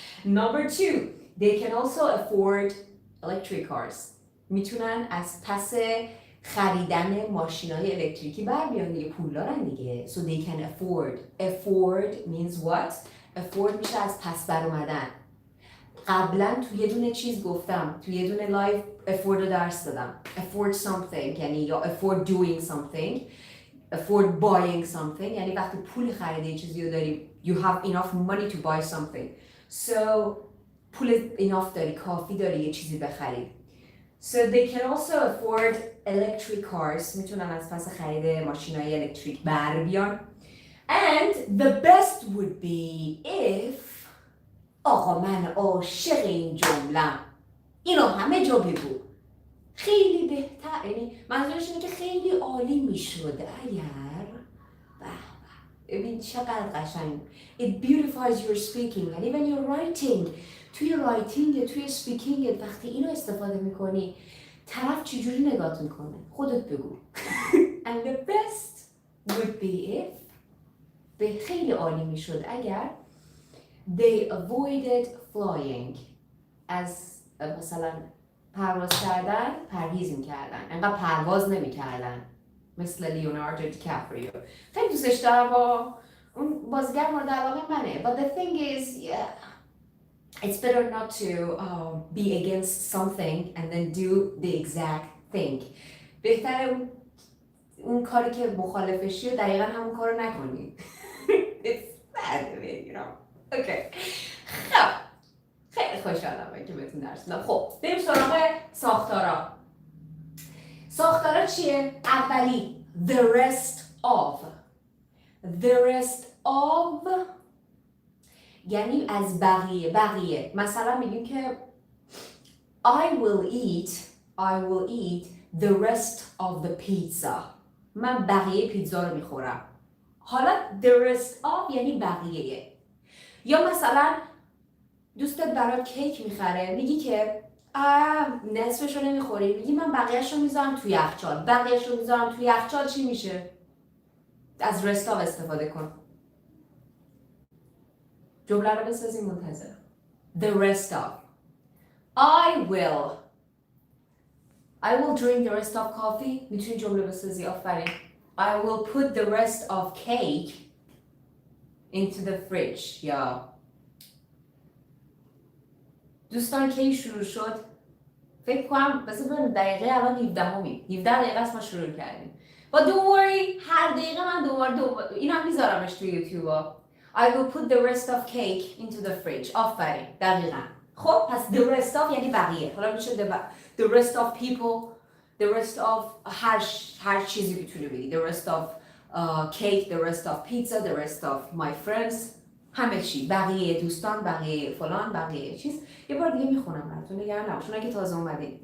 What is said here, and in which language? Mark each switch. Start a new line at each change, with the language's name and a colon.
English: Number two, they can also afford electric cars.
Persian: میتونن از پس خریدن ماشینای الکتریکی بر بیان دیگه، پول دارن دیگه.
English: So they can afford. Afford means what?
Persian: Afford میشه از پس بر اومدن. قبلا توی یه دونه چیز گفتم، توی یه دونه لایو afford رو درس دادم.
English: afford something
Persian: یعنی یا
English: afford doing something، afford buying something
Persian: یعنی وقتی پول خرید یه چیزی رو داری
English: you have enough money to buy something.
Persian: So پول enough داری، کافی داری یه چیزی بخری.
English: So they can also afford electric cars.
Persian: میتونن از پس خرید ماشینای الکتریک بر بیان.
English: And the best would be if
Persian: آقا من عاشق این جمله‌ام. اینو همه جا بگو. خیلی بهتر، یعنی منظورش اینه که خیلی عالی میشد اگر ببین چقدر قشنگ.
English: It beautifies your speaking.
Persian: یعنی
English: when you're writing
Persian: توی رایتینگ، توی سپیکینگ وقتی اینو استفاده میکنی طرف چجوری نگات میکنه؟ خودت بگو.
English: And the best would be if
Persian: به خیلی عالی میشد اگر
English: they avoided flying
Persian: از مثلا پرواز کردن پرهیز میکردن، انقدر پرواز نمیکردن مثل لیوناردو دیکاپریو. خیلی دوستش دارم، با اون بازیگر مورد علاقه منه.
English: But the thing is it's better not to be against something and then do the exact thing.
Persian: بهتره اون کاری که مخالفشی رو دقیقا همون کار رو نکنی.
English: It's bad, you know. Okay.
Persian: خب خیلی خوشحالم که بهتون درس دادم. خب بریم سراغ ساختارا. ساختارا چیه؟ اولی the rest of. The rest of یعنی از بقیه. مثلا میگیم که
English: I will eat the rest of the pizza.
Persian: من بقیه پیتزا رو میخورم. حالا the rest of یعنی بقیه. یا مثلا دوستت برات کیک میخره، میگی که نصفش رو نمیخوری، میگی من بقیه‌اش رو میذارم توی یخچال. بقیه‌اش رو میذارم توی یخچال چی میشه؟ از rest of استفاده کن. جمله رو بسازیم منتظرم. The rest of.
English: I will drink the rest of coffee.
Persian: میتونی جمله بسازی. آفرین.
English: I will put the rest of cake into the fridge.
Persian: یا دوستان کی شروع شد؟ فکر کنم بذار دقیقه الان 17 دقیقه است ما شروع کردیم.
English: But don't worry
Persian: هر دقیقه من دوباره اینم میذارمش توی یوتیوب ها.
English: I will put the rest of cake into the fridge.
Persian: آفرین دقیقا. خب پس the rest of یعنی بقیه. حالا میشه
English: the rest of people,
Persian: the rest of هر چیزی میتونی بگی.
English: The rest of cake, the rest of pizza, the rest of my friends.
Persian: همه چی. بقیه دوستان، بقیه فلان، بقیه چیز. یه بار دیگه میخونم براتون، نگران نباشین اگه تازه اومدین.